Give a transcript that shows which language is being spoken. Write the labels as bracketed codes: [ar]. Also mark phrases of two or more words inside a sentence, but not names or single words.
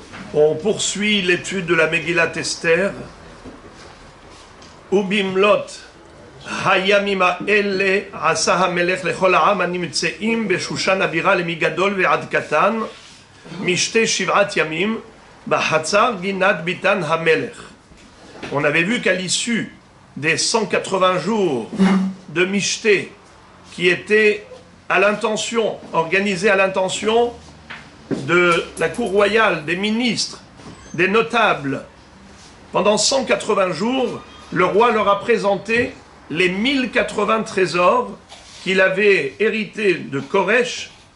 [fr] On poursuit l'étude de la Megillat Esther. [he] ובמלאת הימים האלה עשה המלך לכל העם הנמצאים בשושן הבירה למגדול ועד קטן משתה שבעת ימים בחצר גינת ביתן המלך. [fr] On avait vu qu'à l'issue des 180 jours de Mishté, qui étaient à l'intention, organisés à l'intention de la cour royale, des ministres, des notables, pendant 180 jours, le roi leur a présenté les 1080 trésors qu'il avait hérités de Koresh,